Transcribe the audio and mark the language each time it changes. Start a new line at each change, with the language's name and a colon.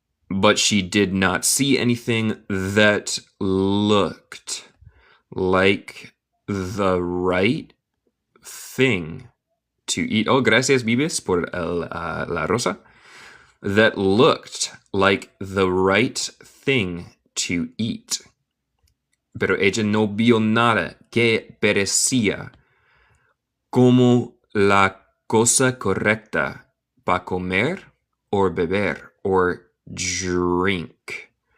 English: But she did not see anything that looked like the right thing to eat.
Spanish: Oh, gracias, Vives, por la rosa.
English: That looked like the right thing to eat.
Spanish: Pero ella no vio nada que parecía como la cosa correcta para comer o beber
English: or drink.